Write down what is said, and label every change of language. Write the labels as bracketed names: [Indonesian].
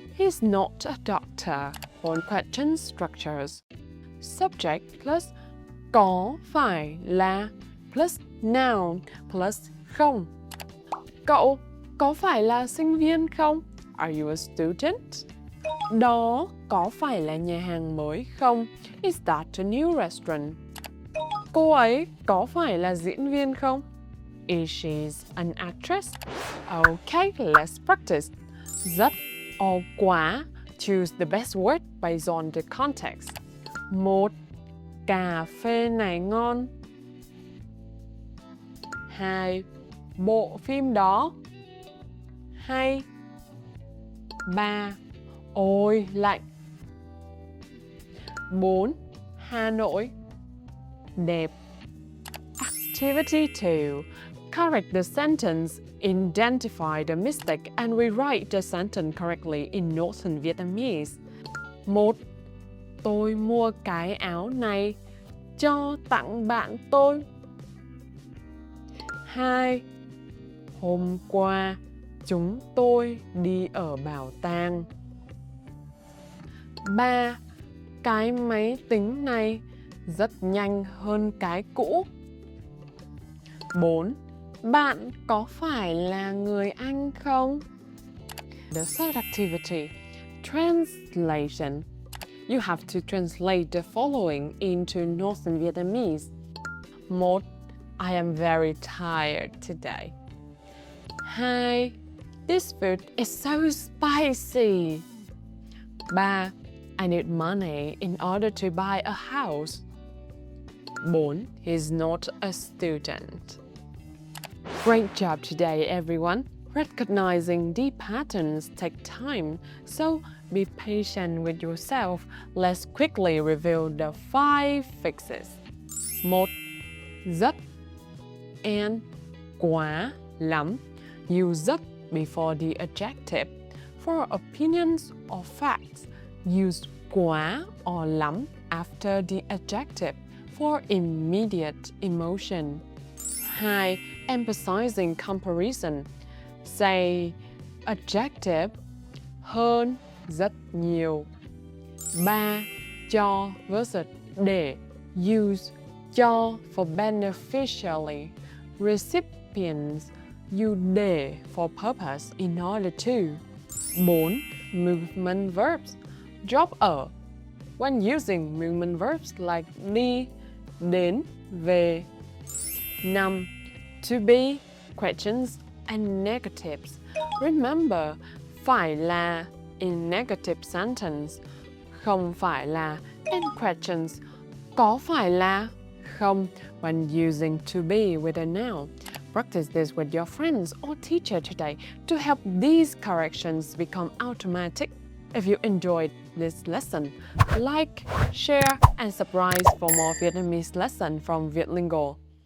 [English] He's not a doctor. For question structures. Subject plus có phải là plus noun plus không. [Vietnamese] Cậu có phải là sinh viên không? [English] Are you a student? [Vietnamese] Đó có phải là nhà hàng mới không? [English] Is that a new restaurant? [Vietnamese] Cô ấy có phải là diễn viên không? [English] Is she an actress? Okay, let's practice. [Vietnamese] Rất or quá. [English] Choose the best word based on the context. [Vietnamese] 1. Cà phê này ngon. 2. Bộ phim đó hay. 3. Ôi lạnh. 4. Hà Nội đẹp. [English] Activity 2. Correct the sentence, identify the mistake, and rewrite the sentence correctly in Northern Vietnamese. 1. [Vietnamese] Tôi mua cái áo này cho tặng bạn tôi. 2. Hôm qua chúng tôi đi ở bảo tàng. 3. Cái máy tính này rất nhanh hơn cái cũ. 4. Bạn có phải là người Anh không? [English] The third activity, translation. You have to translate the following into Northern Vietnamese. 1. I am very tired today. 2. This food is so spicy. 3. I need money in order to buy a house. 4. He's not a student. Great job today, everyone. Recognizing the patterns take time, so be patient with yourself. Let's quickly review the 5 fixes. 1. [Vietnamese] Rất and quá lắm. [English] Use rất before the adjective. For opinions or facts, use quá or lắm after the adjective for immediate emotion. 2. Emphasizing comparison. [Vietnamese] Say adjective hơn rất nhiều. 3. Cho versus để. [English] Use cho for beneficially. Recipients use để for purpose in order to. 4. Movement verbs. Drop ở. When using movement verbs like đi, đến, về. 5. To be, questions, and negatives. Remember, phải là in negative sentence, không phải là in questions, có phải là không when using to be with a noun. Practice this with your friends or teacher today to help these corrections become automatic. If you enjoyed this lesson, like, share, and subscribe for more Vietnamese lessons from Vietlingo.